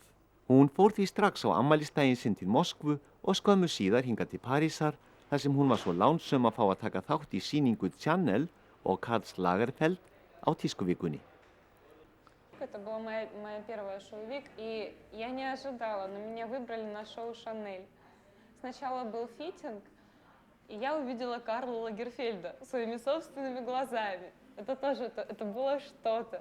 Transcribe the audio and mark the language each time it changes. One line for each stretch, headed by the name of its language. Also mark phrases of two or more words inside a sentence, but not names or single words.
Icelandic: Hún fór því strax á afmælisdaginn sinn til Moskvu og skömmu síðar hingað til Parísar þar sem hún var svo lánsöm að fá að taka þátt í sýningu Chanel og Karl Lagerfeld á tískuvikunni.
Russian: Это было моя первая шоу-вик, и я не ожидала, но меня выбрали на шоу «Шанель». Сначала был фитинг, и я увидела Карла Лагерфельда своими собственными глазами. Это тоже, это было что-то.